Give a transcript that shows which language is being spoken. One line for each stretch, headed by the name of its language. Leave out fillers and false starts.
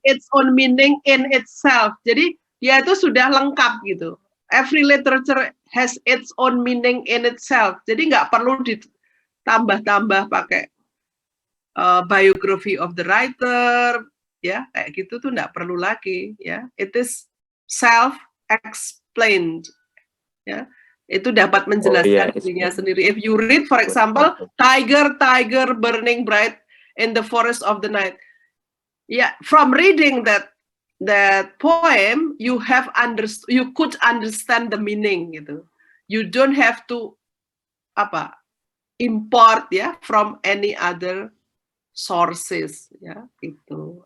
English: its own meaning in itself.
Indonesian: Jadi dia itu sudah lengkap gitu.
English: Every literature has its own meaning in itself.
Indonesian: Jadi nggak perlu ditambah-tambah pakai
English: biography of the writer,
Indonesian: ya kayak gitu tuh nggak perlu lagi.
English: Ya, it is self-explained.
Indonesian: Ya, itu dapat menjelaskan dirinya sendiri.
English: If you read, for example, tiger burning bright in the forest of the night. Yeah, from reading that poem, you could understand the meaning gitu. You don't have to import ya from any other sources ya itu.